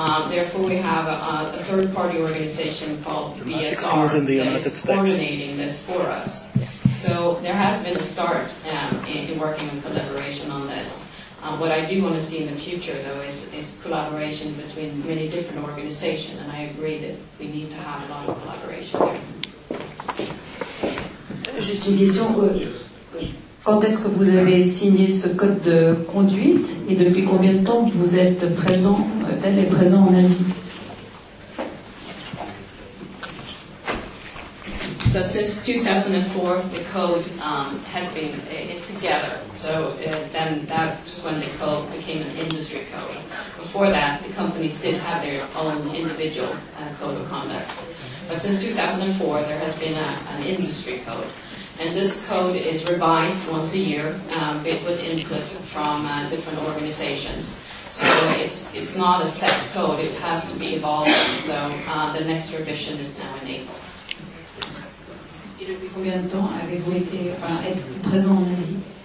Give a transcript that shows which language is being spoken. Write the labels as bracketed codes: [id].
[en] Therefore, we have a third-party organization called BSR that is coordinating this for us. Yeah. So there has been a start in working on collaboration on this. What I do want to see in the future, though, is collaboration between many different organizations, and I agree that we need to have a lot of collaboration there. [fr] Just une question. Quand est-ce que vous avez signé ce code de conduite et depuis combien de temps vous êtes présent, tel est présent en Asie? [en] So since 2004, the code is together. So then that's when the code became an industry code. Before that, the companies did have their own individual code of conduct. But since 2004, there has been an industry code. And this code is revised once a year with input from different organizations. So it's not a set code, it has to be evolving. So the next revision is now in April. [fr] Et depuis combien de temps avez-vous été présent en Asie?